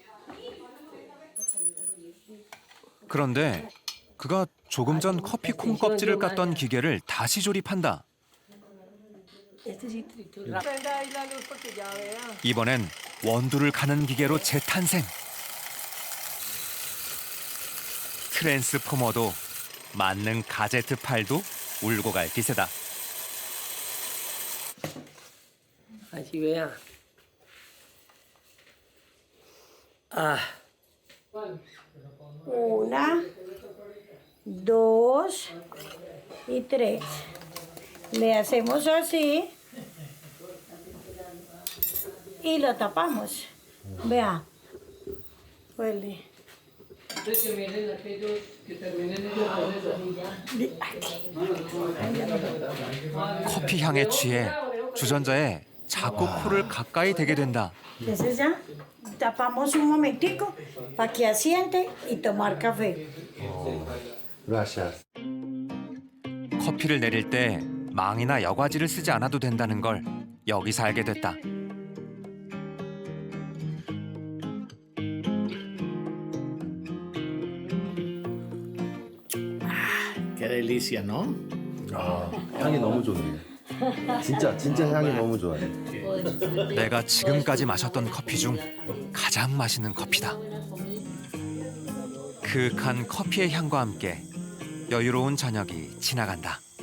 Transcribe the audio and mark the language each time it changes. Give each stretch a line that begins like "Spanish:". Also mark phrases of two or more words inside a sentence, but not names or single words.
Korean: 그런데 그가 조금 전 커피 콩 껍질을 깠던 기계를 다시 조립한다. 이번엔 원두를 가는 기계로 재탄생. 트랜스포머도 만능 가제트 팔도 울고 갈 기세다.
Spanish: Así vea. Ah. 1, 2 y 3. Le hacemos así y lo tapamos. Vea. Huele.
Korean: 커피 향에 취해 주전자에 자꾸 코를 가까이 대게 된다.
Spanish: Entonces ya tapamos un momentico para que asiente y tomar café. Gracias.
Korean: 커피를 내릴 때 망이나 여과지를 쓰지 않아도 된다는 걸 여기서 알게 됐다.
Spanish: Qué delicia, ¿no?
Korean: 아, 향이 너무 좋네. 진짜 향이 너무 좋아요. 내가 지금까지 마셨던 커피 중 가장 맛있는 커피다. 그윽한 커피의 향과 함께 여유로운 저녁이 지나간다.